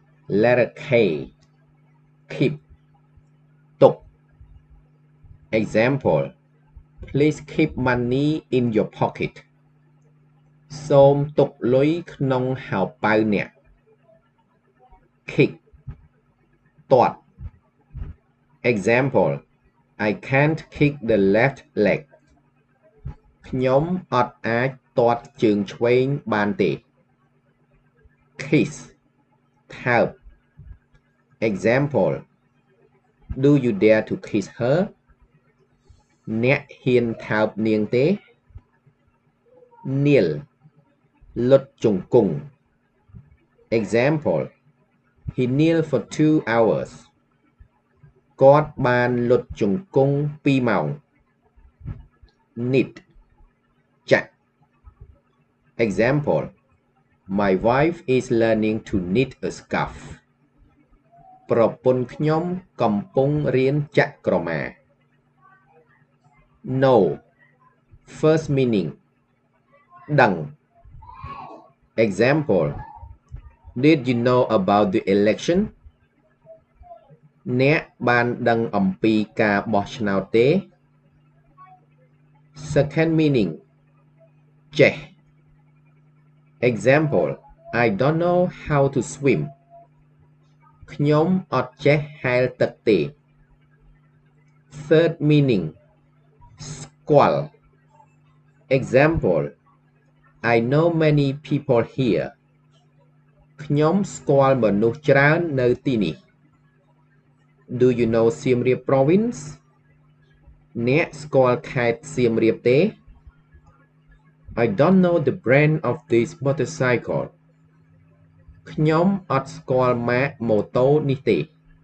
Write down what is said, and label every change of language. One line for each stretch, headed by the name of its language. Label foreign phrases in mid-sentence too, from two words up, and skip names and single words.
English: Letter K keep ទុក Example Please keep money in your pocket
Khmer: សូមទុកលុយក្នុងហោប៉ៅអ្នក
English: Kick ទាត់ Example I can't kick the left leg
Khmer: ខ្ញុំអត់អាចទាត់ជើងឆ្វេងបានទេ
English: Kiss ថើប Example Do you dare to kiss her
Khmer: អ្នកហ៊ានថើបនាងទេ
English: Kneel
Khmer: លុតជង្គង់
English: Example He kneeled for 2 hours
Khmer: គាត់បានលុតជង្គង់2ម៉ោង
English: Knit ចាក់ Example My wife is learning to knit a scarf
Khmer: ប្រពន្ធខ្ញុំកំពុងរៀនចាក់ក្រមា
English: Know First meaning ដឹង Example Did you know about the election
Khmer: អ្នកបានដឹងអំពីការបោះឆ្នោតទេ
English: Second meaning ចេះ Example I don't know how to swim
Khmer: ខ្ញុំអត់ចេះហែល ទឹកទេ
English: Third meaning ស្គាល់ Example I know many people here
Khmer: ខ្ញុំស្គាល់មនុស្សច្រើននៅទីនេះ
English: Do you know Siem Reap province
Khmer: អ្នកស្គាល់ខេត្តសៀមរាបទេ
English: I don't know the brand of this motorcycle
Khmer: ខ្ញុំអត់ស្គាល់ម៉ាកម៉ូតូនេះទេ